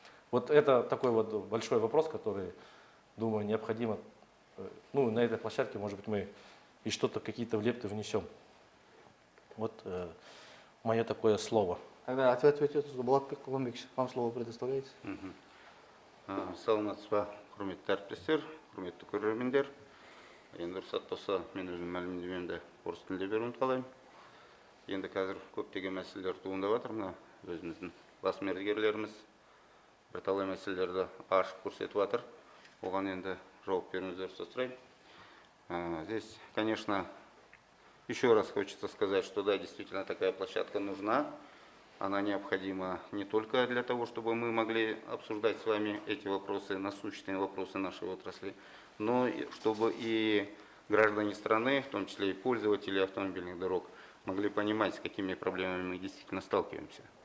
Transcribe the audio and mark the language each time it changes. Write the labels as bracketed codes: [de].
[ru] Вот это такой вот большой вопрос, который, думаю, необходимо, на этой площадке, может быть, мы и что-то, какие-то лепты внесем. Вот мое такое слово. Тогда ответ Болатбек Куланбекович, вам слово предоставляется. [kk] Саламатсыз ба, құрметті әріптестер, құрметті көрермендер. Енді рұқсат болса, мен өзім мәлімдемемді орыс тілінде беруін қалаймын. Енді қазір көптеген мәселелер туындап жатыр. Мына өзіміздің бас мердігерлеріміз бірталай мәселелерді ашып көрсетіп жатыр. Оған енді жауап беруіңіздерді сұраймын. [ru] Здесь, конечно, еще раз хочется сказать, что да, действительно такая площадка нужна. Она необходима не только для того, чтобы мы могли обсуждать с вами эти вопросы, насущные вопросы нашей отрасли, но чтобы и граждане страны, в том числе и пользователи автомобильных дорог, могли понимать, с какими проблемами мы действительно сталкиваемся.